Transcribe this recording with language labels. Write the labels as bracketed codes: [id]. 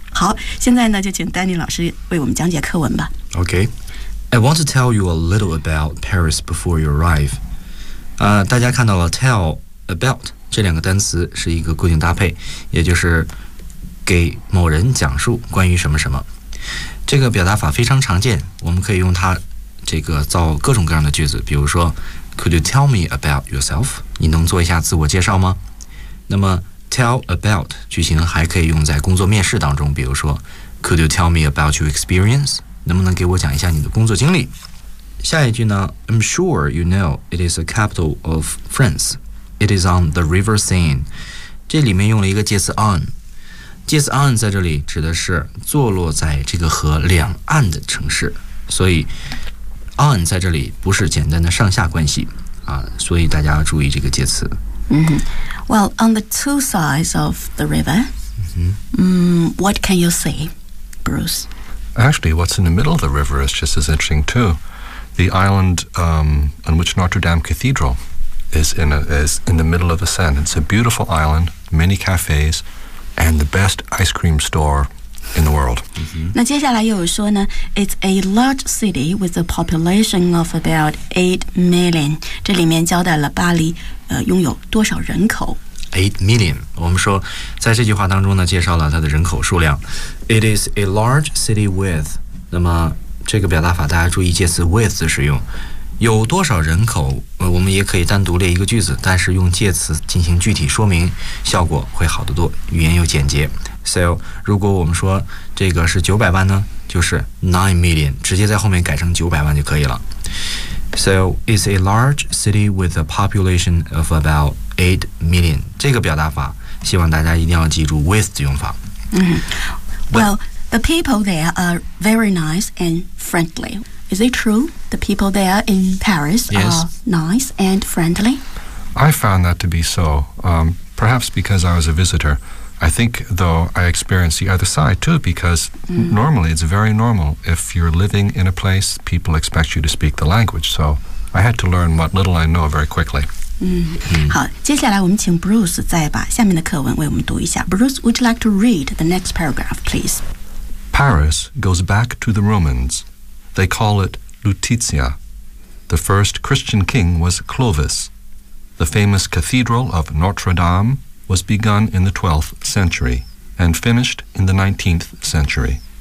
[zh] 好，现在呢，就请丹尼老师为我们讲解课文吧。 [en] Okay, I want to tell you a little about Paris before you arrive. [zh] 大家看到了 tell about 这两个单词是一个固定搭配，也就是给某人讲述关于什么什么。这个表达法非常常见，我们可以用它这个造各种各样的句子，比如说 [en] Could you tell me about yourself? [zh] 你能做一下自我介绍吗？那么 tell about 句型还可以用在工作面试当中，比如说 [en] Could you tell me about your experience? [zh] 能不能给我讲一下你的工作经历？下一句呢 [en] ？I'm sure you know it is the capital of France. It is on the River Seine. [zh] 这里面用了一个介词 on， 介词 on 在这里指的是坐落在这个河两岸的城市。所以 on 在这里不是简单的上下关系啊，所以大家要注意这个介词。 Mm-hmm. [en] Well, on the two sides of the river. What can you see, Bruce? Actually, what's in the middle of the river is just as interesting, too. The island on which Notre Dame Cathedral is in the middle of the Seine. It's a beautiful island, many cafes, and the best ice cream store in the world. Mm-hmm. [zh] 那接下来又有说呢 [en] it's a large city with a population of about 8 million. [zh] 这里面交代了巴黎拥有多少人口。 [en] 8 million. [zh] 我们说在这句话当中呢介绍了它的人口数量。 [en] It is a large city with. [zh] 那么这个表达法大家注意介词 with 的使用。有多少人口我们也可以单独列一个句子，但是用介词进行具体说明效果会好得多，语言又简洁。 So, 如果我们说这个是900万呢，就是 9 million, 直接在后面改成900万就可以了。 [en] So, it's a large city with a population of about 8 million. [zh] 这个表达法希望大家一定要记住 with 的用法。 [en] Well, the people there are very nice and friendly. Is it true? The people there in Paris Yes. are nice and friendly? I found that to be so. Perhaps because I was a visitor. I think, though, I experienced the other side, too, because normally it's very normal. If you're living in a place, people expect you to speak the language. So I had to learn what little I know very quickly. [zh] 好，接下来我们请 Bruce 再把下面的课文为我们读一下。 [en] Bruce, would you like to read the next paragraph, please? Paris goes back to the Romans. They call it Lutetia. The first Christian king was Clovis. The famous cathedral of Notre Dame,was begun in the 12th century and finished in the 19th century.